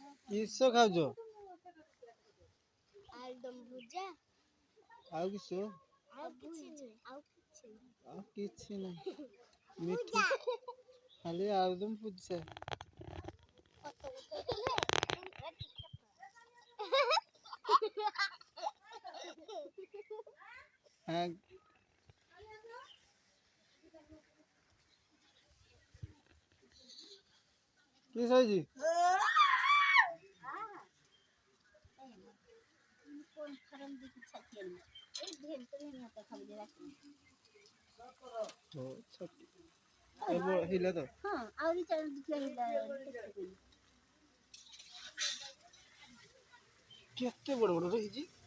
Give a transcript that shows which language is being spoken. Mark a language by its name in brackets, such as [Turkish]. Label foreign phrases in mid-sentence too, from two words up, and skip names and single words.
[Odia] କିସ ଖାଉଛ? ଆଳୁଦମ ଭୁଜା ଆଉ କିସ? ଆଉ କିଛି ନାହିଁ ମିଠା ଖାଲି ଆଳୁଦମ ଭୁଜା। [Bangla] হ্যাঁ কি হয়েছে? [Odia] ହିଲା ତ କେତେ ବଡ଼ ବଡ଼ ହେଇଛି।